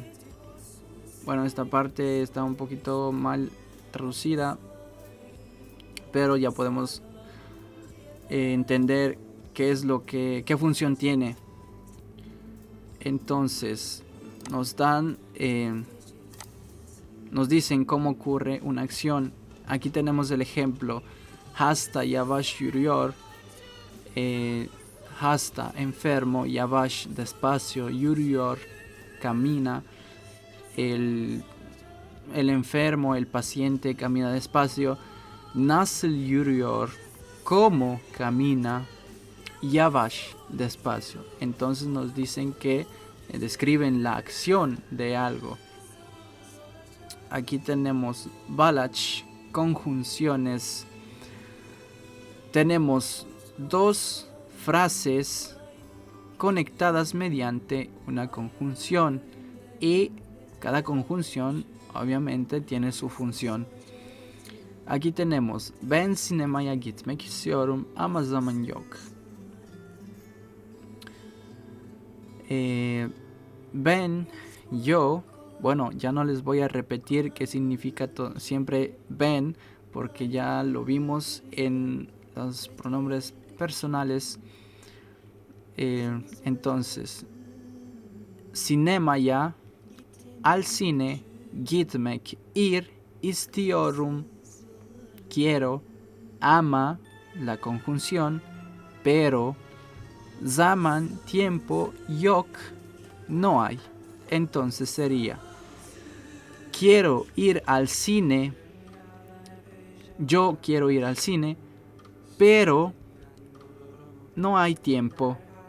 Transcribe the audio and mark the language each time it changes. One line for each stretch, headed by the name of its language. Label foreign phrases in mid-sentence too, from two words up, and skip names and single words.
Spanish: Bueno, esta parte está un poquito mal traducida, pero ya podemos entender qué función tiene. Entonces, nos dicen cómo ocurre una acción. Aquí tenemos el ejemplo.
Turkish: Hasta yavaş yürüyor.
Spanish: Hasta, enfermo, yavaş, despacio, yürüyor, camina. El enfermo, el paciente camina despacio.
Turkish: Nasıl yürüyor,
Spanish: cómo camina, yavaş, despacio. Entonces nos dicen que describen la acción de algo. Aquí tenemos bağlaç, conjunciones. Tenemos dos frases conectadas mediante una conjunción y cada conjunción obviamente tiene su función. Aquí tenemos
Turkish: ben sinemaya gitmek istiyorum ama zaman yok.
Spanish: Ben, yo, bueno, ya no les voy a repetir qué significa siempre ben porque ya lo vimos en los pronombres personales. Entonces, sinemaya, al cine, gitmek, ir, istiyorum, quiero, ama, la conjunción, pero, zaman, tiempo, yok, no hay. Entonces sería, quiero ir al cine, yo quiero ir al cine, pero no hay tiempo.